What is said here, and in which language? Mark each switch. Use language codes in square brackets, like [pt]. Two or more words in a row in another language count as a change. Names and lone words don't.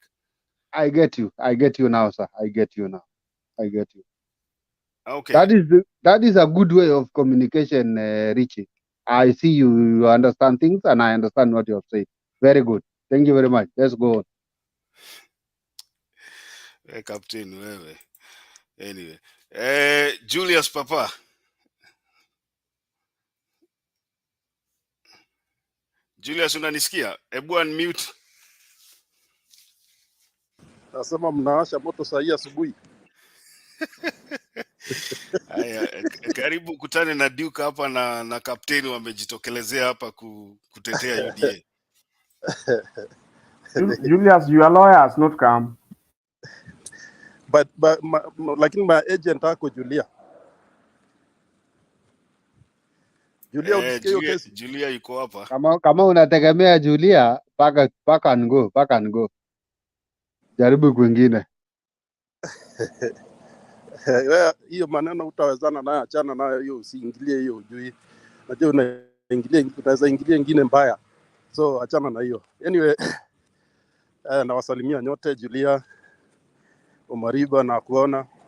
[en] I get you now, sir. I get you now. I get you. Okay. That is a good way of communication, Richie. I see you understand things and I understand what you have said. Very good. Thank you very much. Let's go on. Hey, Captain, wewe. Anyway, Julius Papa. [sw] Julius, unanisikia? Hebu unmute. Nasema mnawasha moto saa hii asubuhi. Haya, karibu kutane na Duke hapa na kapteni wamejitokelezea hapa kutetea UDA. [en] Julius, your lawyer has not come. But [sw] lakini [en] my agent ako Julia. [sw] Julia, unasikia hiyo kesi? Julia yuko hapa. Kama unategemea Julia, [en] paka and go. [sw] Jaribu kwingine. Hiyo maneno utawezana nayo, achana nayo hiyo, usiingilie hiyo ujui. Najua unaweza ingilia ingine mbaya. So achana na hiyo. Anyway, nawasalimia nyote, Julia, Omariba na kuona.